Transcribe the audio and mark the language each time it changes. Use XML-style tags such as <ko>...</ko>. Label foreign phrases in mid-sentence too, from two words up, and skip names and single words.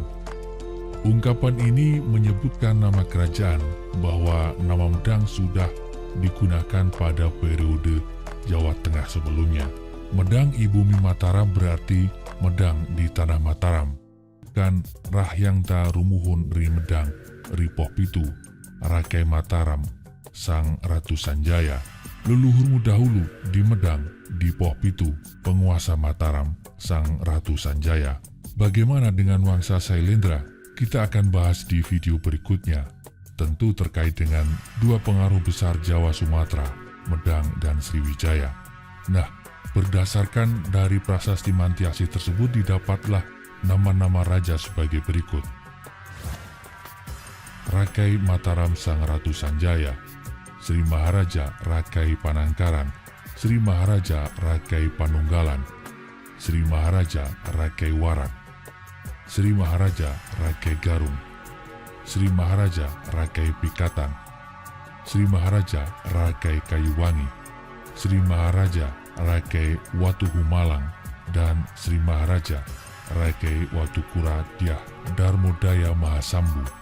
<id>Ungkapan ini menyebutkan nama kerajaan, bahwa nama Medang sudah digunakan pada periode Jawa Tengah sebelumnya. Medang I Bumi Mataram berarti Medang di Tanah Mataram.</id> <kaw>Kan Rahyang Ta Rumuhun Ri Medang Ri Poh Pitu Rakai Mataram Sang Ratu Sanjaya.</kaw> <id>Leluhurmu dahulu di Medang di Poh Pitu, penguasa Mataram Sang Ratu Sanjaya. Bagaimana dengan Wangsa Sailendra? Kita akan bahas di video berikutnya, tentu terkait dengan dua pengaruh besar Jawa Sumatera, Medang dan Sriwijaya. Nah, berdasarkan dari prasasti Mantiasi tersebut didapatlah nama-nama raja sebagai berikut. Rakai Mataram Sang Ratu Sanjaya, Sri Maharaja Rakai Panangkaran, Sri Maharaja Rakai Panunggalan, Sri Maharaja Rakai Warak, Sri Maharaja Rakai Garung, Sri Maharaja Rakai Pikatan, Sri Maharaja Rakai Kayuwangi, Sri Maharaja Rakai Watuhumalang, dan Sri Maharaja Rakai Watukura Dyah Darmodaya Mahasambu.</id>